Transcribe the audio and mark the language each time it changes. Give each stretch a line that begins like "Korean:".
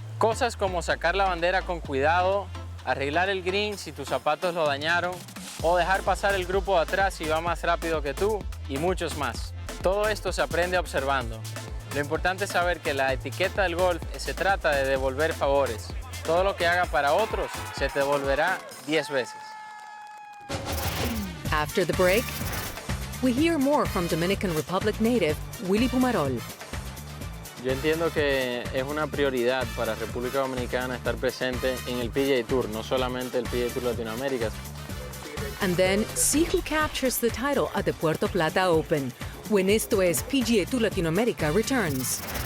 Spanish: Cosas como sacar la bandera con cuidado, arreglar el green si tus zapatos lo dañaron o dejar pasar el grupo de atrás si va más rápido que tú y muchos más. Todo esto se aprende observando. Lo importante es saber que la etiqueta del golf se trata de devolver favores. Todo lo que haga para otros se te devolverá 10 veces.
English: After the break, we hear more from Dominican Republic native Willy Pumarol.
Spanish: Yo entiendo que es una prioridad para República Dominicana estar presente en el PGA Tour, no solamente el PGA Tour Latinoamérica.
English: And then see who captures the title at the Puerto Plata Open when Esto es PGA TOUR Latinoamérica returns.